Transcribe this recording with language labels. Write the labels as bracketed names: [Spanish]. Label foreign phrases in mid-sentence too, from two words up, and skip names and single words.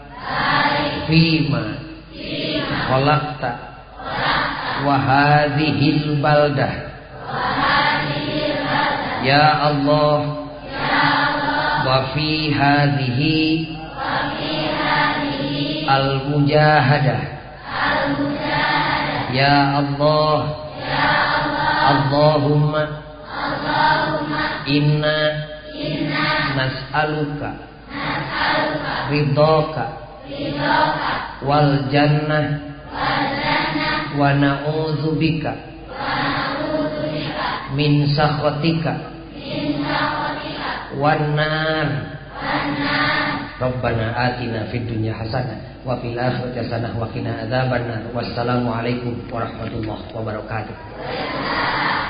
[Arabic] فيما خلقت وهذه البلدة يا الله وفي هذه المجاهدة يا الله اللهم إنا نسألك رضاك والجنة ونعوذ بك من سخطك والنار ربنا آتنا في الدنيا حسنة وفي الآخرة حسنة وقنا عذاب النار والسلام عليكم ورحمة الله وبركاته.